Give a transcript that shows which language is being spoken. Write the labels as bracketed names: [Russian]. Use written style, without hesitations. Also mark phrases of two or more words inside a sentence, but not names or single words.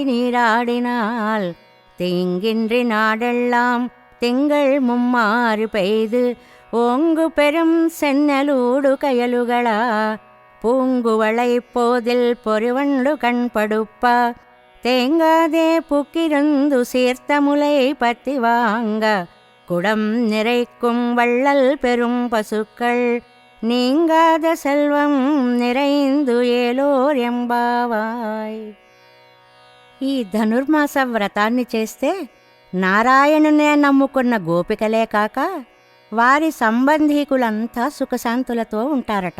[Tamil] நீராடினால் தீங்கின்றி நாடெல்லாம் திங்கள் மும்மாறு பெய்து ஓங்கு பெரும் சென்னலூடு கயலுகளா பூங்குவளை போதில் பொறிவண்டு கண்படுப்ப தேங்காதே புக்கிருந்து சீர்த்த முலை பத்தி வாங்க குடம் நிறைக்கும் வள்ளல் பெரும் பசுக்கள் நீங்காத సెల్వం நிறைந்து ஏலோர் எம்பாவாய். [Telugu] ఈ ధనుర్మాస వ్రతాన్ని చేస్తే నారాయణునే నమ్ముకున్న గోపికలే కాక వారి సంబంధీకులంతా సుఖశాంతులతో ఉంటారట.